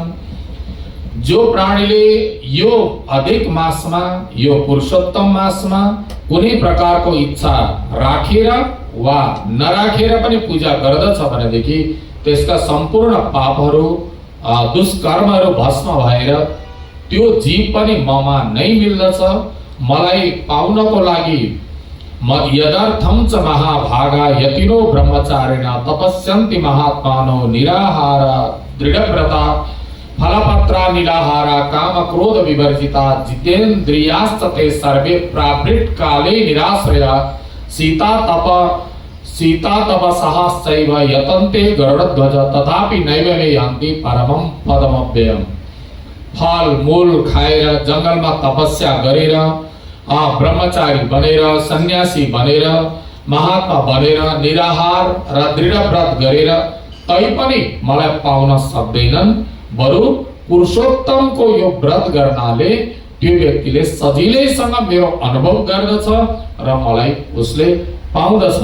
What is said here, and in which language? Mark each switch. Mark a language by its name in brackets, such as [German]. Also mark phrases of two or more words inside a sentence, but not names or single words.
[Nepali] जो प्राणीले यो अधिक मासमा, यो पुरुषोत्तम मासमा कुनै प्रकारको इच्छा राखेर वा नराखेर पनि पूजा गर्दछ भनेदेखि त्यसका सम्पूर्ण पापहरू, दुष्कर्महरू भस्म भएर त्यो जीव पनि ममा नै मिल्दछ। मलाई पाउनको लागि [Sanskrit] यदर्थं च महाभागा यतिनो ब्रह्मचारिणा तपस्यन्ति महात्मानो निराहार दृढव्रता फलपत्रा निराहारा काम क्रोध विवर्जिता जितेन्द्रियाश्च ते सर्वे प्रावृत काले निराश्रया सीता तपसश्चैव यतन्ते गरुडध्वज तथापि नैव मे यान्ति परमं पदमव्ययम्। [Nepali] फल मूल खाएर जंगलमा तपस्या गरेर ब्रह्मचारी बनेर सन्यासी बनेर महात्मा बनेर निराहार र दृढ व्रत गरेर तैपनि मलाई पाउन सक्दैनन्। बरु पुरुषोत्तमको यो व्रत गर्नाले त्यो व्यक्तिले सजिलैसँग मेरो अनुभव गर्दछ र मलाई उसले पाउँदछ।